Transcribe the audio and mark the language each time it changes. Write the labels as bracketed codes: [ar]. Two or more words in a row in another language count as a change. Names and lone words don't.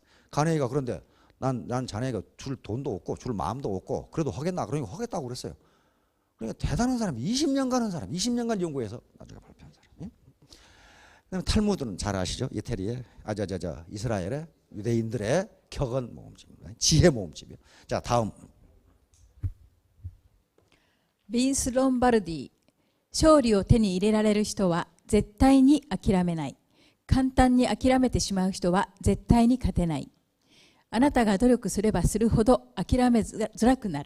[ko] 카네기가 그런데 난 자네가 줄 돈도 없고 줄 마음도 없고 그래도 하겠나 그러니까 하겠다고 그랬어요. 그러니까 대단한 사람 20년간 한 사람 20년간 연구해서 나중에 발표한 사람. 그다음에 탈무드는 잘 아시죠? 이태리의 이스라엘의 유대인들의 격언 모음집입니다. 지혜 모음집이요. 자 다음. [ja] ビンス・ロンバルディ、勝利を手に入れられる人は絶対に諦めない。簡単に諦めてしまう人は絶対に勝てない。あなたが努力すればするほど諦めづらくなる。